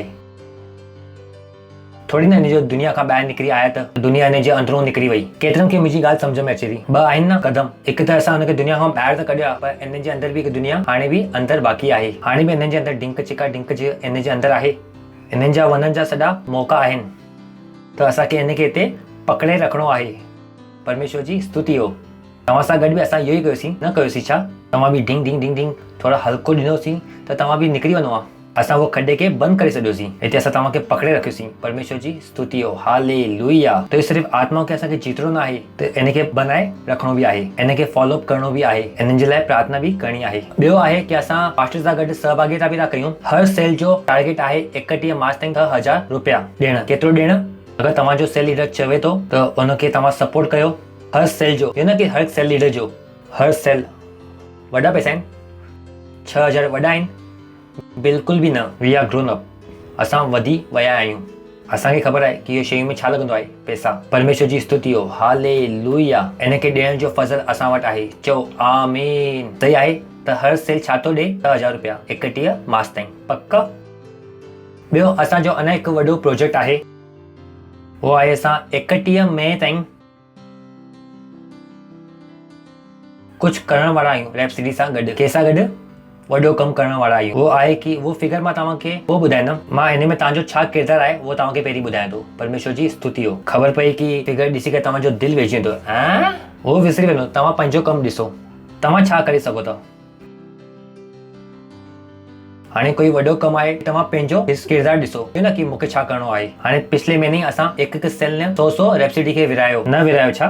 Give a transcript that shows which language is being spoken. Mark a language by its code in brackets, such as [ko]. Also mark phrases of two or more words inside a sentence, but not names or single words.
[sd] थोड़ी न हिन जो दुनिया खां ॿाहिरि निकिरी आया त दुनिया हिन जे अंदरो निकिरी वई। केतिरनि खे मुंहिंजी ॻाल्हि सम्झ में अचे थी। ॿ आहिनि न कदम, हिकु त असां हुनखे दुनिया खां ॿाहिरि त कढिया, पर हिन जे अंदर बि हिकु दुनिया हाणे बि अंदर बाक़ी आहे। हाणे बि हिन जे अंदर ढिंक चिका हिन जे अंदर आहे। हिननि जा वञण जा सॼा मौक़ा आहिनि, त असांखे हिनखे हिते पकड़े रखिणो आहे। परमेश्वर जी स्तुति हो। तव्हां सां गॾु बि असां इहो ई कयोसीं, न कयोसीं छा? तव्हां बि ढिंग ढिंग ढिंग ढिंग थोरा हल्को ॾिनोसीं त तव्हां बि निकिरी वञो। असां उहो खॾे खे बंदि करे छॾियोसीं, हिते असां तव्हांखे पकड़े रखियोसीं। परमेश्वर जी स्तुति हो। हालेलुया। त इहो सिर्फ़ु आत्मा खे असांखे जीतणो न आहे, त हिनखे बनाए रखिणो बि आहे, हिनखे फॉलो करणो बि आहे, हिननि जे लाइ प्रार्थना बि करणी आहे। ॿियो आहे की असां पास्टर सां गॾु सहभागिता बि था कयूं। हर सेल जो टारगेट आहे 31 मार्च ताईं 1000 रुपया ॾियण। केतिरो ॾियण? अगरि तव्हांजो [en] cell leader [sd] चवे थो त उनखे तव्हां सपोर्ट कयो। हर सेल जो, इहो न की हर [en] cell leader [sd] जो, हर सेल। वॾा पैसा आहिनि? 6000 वॾा आहिनि? बिल्कुलु बि न। [en] we are grown up. [sd] असां वधी विया आहियूं। असांखे ख़बर आहे की इहो शयूं में छा लॻंदो आहे, पैसा। परमेश्वर जी स्तुति हो। हालेलुया। हिनखे ॾियण जो फज़ल असां वटि आहे। चओ आमीन। सही आहे। त हर सेल छा थो ॾे? 1000 रुपया 31 मार्च ताईं। पक। ॿियो असांजो अञा हिकु वॾो प्रोजेक्ट आहे, उहो आहे असां 31 मई ताईं कुझु करण वारा आहियूं। रैप सीरीज़ सां गॾु, कंहिंसां गॾु? वॾो कमु करण वारा आहियूं। उहो आहे की उहो फिगर मां तव्हांखे पोइ ॿुधाईंदुमि। मां हिन में तव्हांजो छा किरदारु आहे उहो तव्हांखे पहिरीं ॿुधायां थो। परमेश्वर जी स्तुति हो। ख़बर पई की फिगर ॾिसी करे तव्हांजो दिलि वेझी वेंदो, उहो विसरी वेंदो। तव्हां पंहिंजो कमु ॾिसो, तव्हां छा करे सघो था। हाणे कोई वॾो कमु आहे, तव्हां पंहिंजो किरदारु ॾिसो, न की मूंखे छा करिणो आहे। हाणे पिछले महीने असां हिकु सेल ने 100 रेपसिटी खे विरायो न विरायो छा?